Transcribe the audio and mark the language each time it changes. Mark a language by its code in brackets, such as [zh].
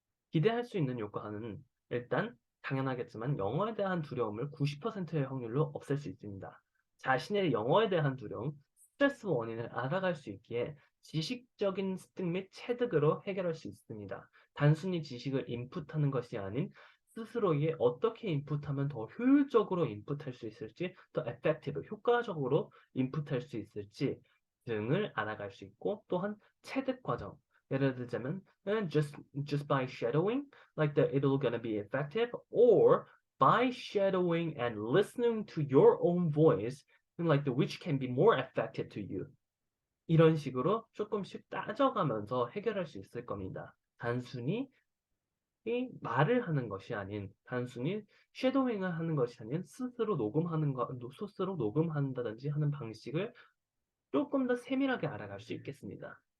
[ko] 기대할 수 있는 효과는 일단 당연하겠지만 영어에 대한 두려움을 90%의 확률로 없앨 수 있습니다. 자신의 영어에 대한 두려움, 스트레스 원인을 알아갈 수 있기에 지식적인 습득 및 체득으로 해결할 수 있습니다. 단순히 지식을 인풋하는 것이 아닌 스스로에게 어떻게 인풋하면 더 효율적으로 인풋할 수 있을지, 더 effective, 효과적으로 인풋할 수 있을지 등을 알아갈 수 있고 또한 체득 과정, 예를 들자면 [en] just by shadowing, like that it'll gonna be effective, or by shadowing and listening to your own voice, like the which can be more effective to you. [ko] 이런 식으로 조금씩 따져가면서 해결할 수 있을 겁니다. 단순히 이 말을 하는 것이 아닌, 단순히 쉐도잉을 하는 것이 아닌 스스로 녹음한다든지 하는 방식을 조금 더 세밀하게 알아갈 수 있겠습니다.